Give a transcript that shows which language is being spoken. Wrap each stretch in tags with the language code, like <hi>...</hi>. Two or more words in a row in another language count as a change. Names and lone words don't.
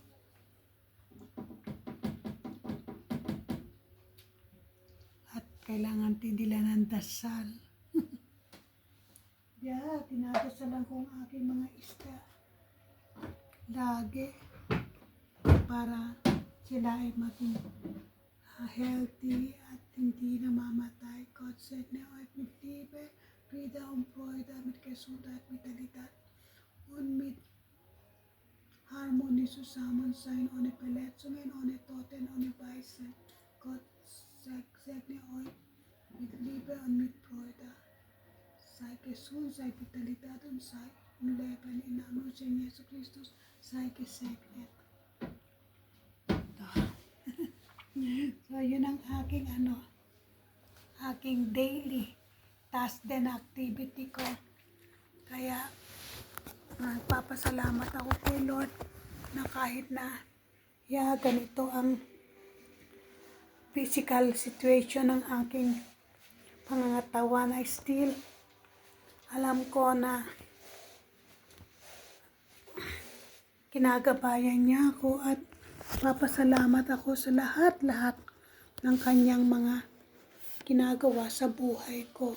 <tl>At kailangan din nila ng dasal. Tinadasalan ko ang aking mga isda. Lagi. Para sila ay maging healthy at hindi namamatay.</tl> <de>God segne euch mit Liebe, Friede und Freude, mit Gesundheit, Vitalität und mit Harmonie zusammen sein, ohne Verletzungen, ohne Toten, ohne Weisen. Gott segne euch mit Liebe und mit Freude. Sei gesund, sei Vitalität und sei im Leben. Im Namen von Jesus Christus sei gesegnet.</de> <tl>So, yun ang aking aking</tl> <en>daily task</en> <tl>din activity ko. Kaya, nagpapasalamat ako kay Lord na kahit na ganito ang</tl> <en>physical situation</en> <tl>ng aking pangangatawan ay still alam ko na kinagabayan niya ako at papasalamat ako sa lahat-lahat ng kanyang mga ginagawa sa buhay ko.</tl>